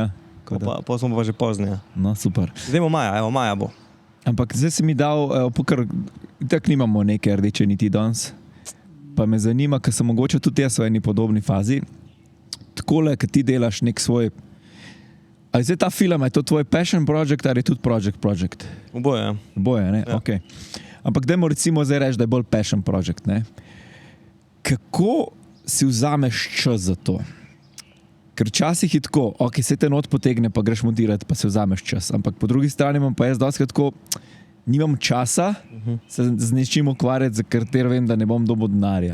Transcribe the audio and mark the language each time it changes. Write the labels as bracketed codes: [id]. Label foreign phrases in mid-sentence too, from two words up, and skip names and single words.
[sl] pa smo pa že pozneje. No, super. Zdaj bo maja, maja bo. Ampak zdaj si mi dal, tako nimamo neke rdeče niti danes, pa me zanima, ker sem mogoče tudi jaz v eni podobni fazi, takole, kad ti delaš nek svoj... Ali zdaj ta film, je to tvoj [en] passion project [sl] ali je tudi project? Oboje. Oboje, ne? Ja. Okay. Ampak dajmo recimo zdaj reči, da je bolj [en] passion project, [sl] ne? Kako si vzameš čas za to? Ker včasih je tako, se te not potegne, pa greš montirati, pa se vzameš čas. Ampak po drugi strani imam pa jaz dostikrat tako, nimam časa se z nečim ukvarjati, za katero vem, da ne bom dobil denarja.